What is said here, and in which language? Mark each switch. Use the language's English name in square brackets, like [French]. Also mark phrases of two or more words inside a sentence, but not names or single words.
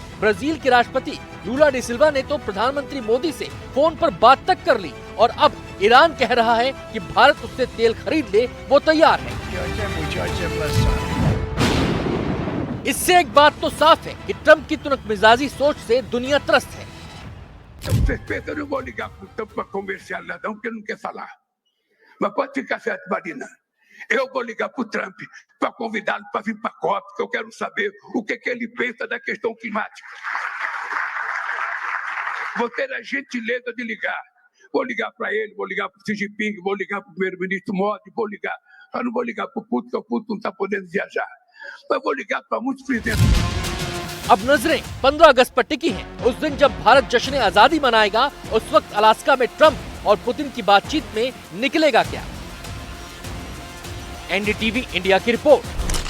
[Hindi] ब्राजील के राष्ट्रपति लूला डी सिल्वा ने तो प्रधानमंत्री मोदी से फोन पर बात तक कर ली और अब ईरान कह रहा है कि भारत उससे तेल खरीद ले, वो तैयार है। इससे एक बात तो साफ है कि ट्रंप की तुनक मिजाजी सोच से दुनिया त्रस्त है। [Portuguese] Eu vou ligar para o Trump para convidá-lo para vir para a COP, porque eu quero saber o que ele pensa da questão climática. Vou ter a gentileza de ligar. Vou ligar para ele, vou ligar para o Xi Jinping, vou ligar para o primeiro-ministro Modi, vou ligar Eu não vou ligar pro Putin, porque o Putin não tá podendo viajar. Mas eu vou ligar para muitos presidentes. [Hindi] अब नजरें 15 अगस्त पर टिकी हैं। उस दिन जब भारत जश्न आजादी मनाएगा, उस वक्त अलास्का में ट्रंप और पुतिन की बातचीत में निकलेगा क्या? एनडीटीवी इंडिया की रिपोर्ट।